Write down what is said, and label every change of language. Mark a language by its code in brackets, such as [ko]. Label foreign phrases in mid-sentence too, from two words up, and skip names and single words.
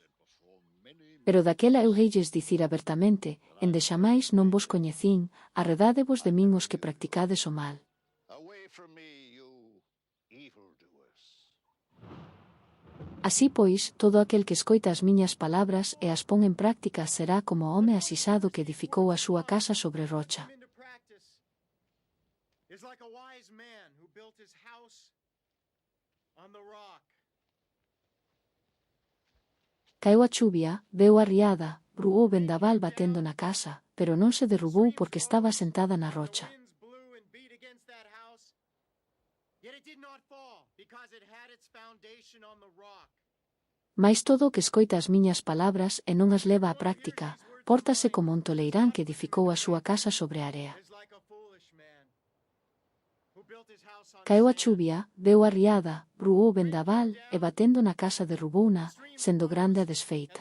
[gl] Pero daquela eu heilles dicir abertamente, endexamais non vos coñecín, arredádevos de min os que practicades o mal. Así pois, todo aquel que escoita as miñas palabras e as pon en práctica será como o home asisado que edificou a súa casa sobre rocha. [en] Is like a wise man who built his house on the rock. [gl] Caeu a chuvia, veu a riada, bruou o vendaval batendo na casa, pero non se derrubou porque estaba sentada na rocha. [en] Winds blew and beat against that house, yet it did not fall because it had its foundation on the rock. [gl] Mais todo o que escoita as miñas palabras e non as leva á práctica, pórtase como un toleirán que edificou a súa casa sobre a area. [en] Is like a foolish man who built his house on [gl] Caeu a [en] sand. [gl] chuvia, deu a riada, bruou o vendaval e batendo na casa derrubouna, sendo grande a desfeita.